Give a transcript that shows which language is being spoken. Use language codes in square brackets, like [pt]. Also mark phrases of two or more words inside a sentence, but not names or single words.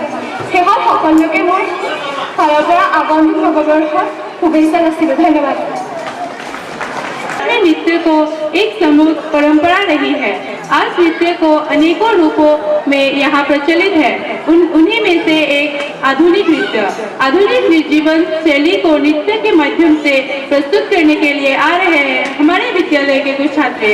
[as] শেষত সকলোকে মোৰ ফালৰ পৰা আগন্তুক নৱবৰ্ষৰ শুভেচ্ছা যাচিলোঁ। ধন্যবাদ। [hi] नृत्य को एक समूह परंपरा रही है। आज नृत्य को अनेकों रूपों में यहाँ प्रचलित है। उन्हीं में से एक आधुनिक नृत्य। आधुनिक जीवन शैली को नृत्य के माध्यम से प्रस्तुत करने के लिए आ रहे हैं हमारे विद्यालय के कुछ छात्र।